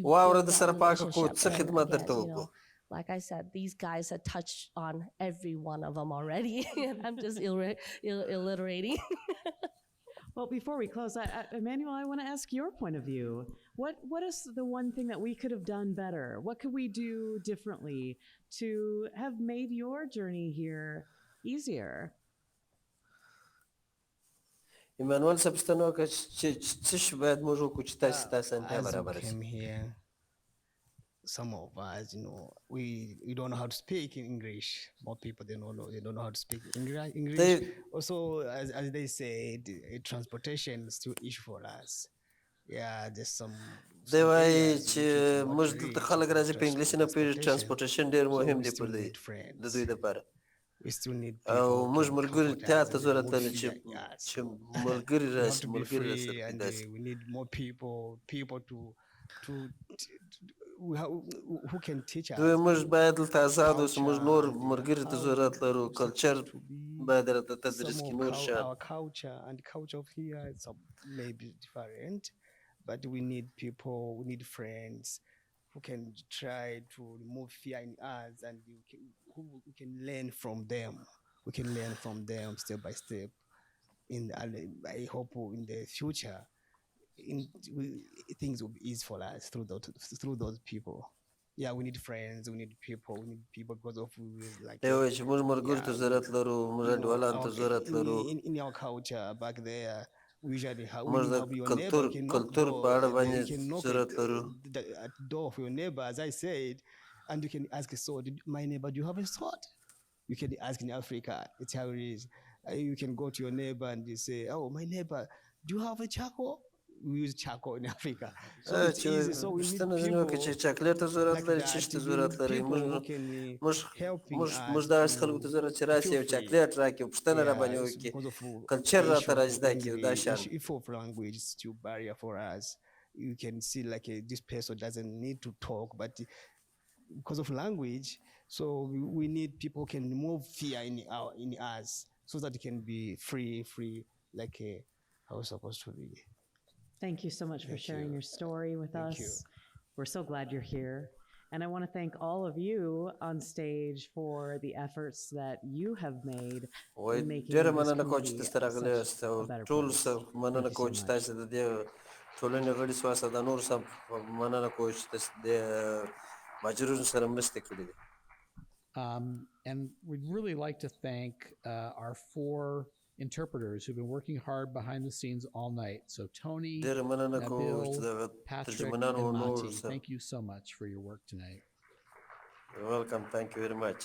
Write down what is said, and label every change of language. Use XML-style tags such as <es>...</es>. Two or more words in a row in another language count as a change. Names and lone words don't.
<ps>واوره</ps> <en>build</en> <ps>د</ps> <en>that</en> <ps>سره پاکه کړو</ps> <en>relationship.</en> <ps>څه</ps> <en>And</en> <ps>خدمت</ps> <en>again,</en> <ps>درته</ps> <en>you</en> <ps>وکړو</ps> <en>know, like I said, these guys had touched on every one of them already. And I'm just alliterating. Well, before we close, Emmanuel, I want to ask your point of view. What is the one thing that we could have done better? What could we do differently to have made your journey here easier?</en> <ps>ایمانویل صاحب پوښتنه وکړه چې څه شی باید موږ وکړو چې تاسې ته اسانتیا</ps> <en>As we</en> <ps>برابره شي</ps> <en>came here, some of us, you know, we don't know how to speak in English. More people they don't know how to speak English. Also, as they said, transportation is still an issue for us. Yeah, there's some.</en> <ps>دی وایي چې موږ دلته خلک راځي په انګلیسي نه پوهېږي ترانسپورټیشن ډېر مهم دی پر د دوی دپاره او موږ ملګري ته ضرورت لري چې ملګري راشي ملګري راسره داسې</ps> <en>we need more people to who can teach us.</en> <ps>دوی موږ باید دلته ازاد اوسو موږ نور ملګري ته ضرورت لرو کلچر باید راته تدریس کړي نور شیان</ps> <en>Our culture and the culture of here is maybe different, but we need people, we need friends who can try to remove fear in us, and we can learn from them. We can learn from them step by step. I hope in the future, things will be easy for us through those people. Yeah, we need friends, we need people because of like.</en> <ps>دی وایي چې موږ ملګرو ته ضرورت لرو موږ انډیوالانو ته ضرورت لرو</ps> <en>In our culture back there, we usually</en> <ps>موږ د کلتور په اړه باندې ضرورت لرو</ps> <en>at the door of your neighbor, as I said, and you can ask a sword. My neighbor, do you have a sword? You can ask in Africa. It's how it is. You can go to your neighbor and you say, "Oh, my neighbor, do you have a charcoal?" We use charcoal in Africa. So it's easy. So we need people</en> <ps>چې چاکلیټ ته ضرورت لري چې ته ضرورت لري موږ داسې خلکو ته ضرورت چې راشي یو چاکلیټ راکړي پوښتنه را باندې وکړي کلچر راته را زده کړي دا شیان</ps> <en>issue of language is still barrier for us. You can see like this person doesn't need to talk, but because of language, so we need people who can remove fear in us so that it can be free like how it's supposed to be. Thank you so much for sharing your story with us. We're so glad you're here. And I want to thank all of you on stage for the efforts that you have made in making this community such a better place.</en> <ps>مننه کوم چې تاسو د دې ټولنې غړي سواسه د نور سم مننه کوم چې تاسو د ماجرونو سره مرسته کړې دي</ps> <en>And we'd really like to thank our 4 interpreters who've been working hard behind the scenes all night. So Tony, Nabil, Patrick, and Monty, thank you so much for your work tonight. You're welcome. Thank you very much.</en>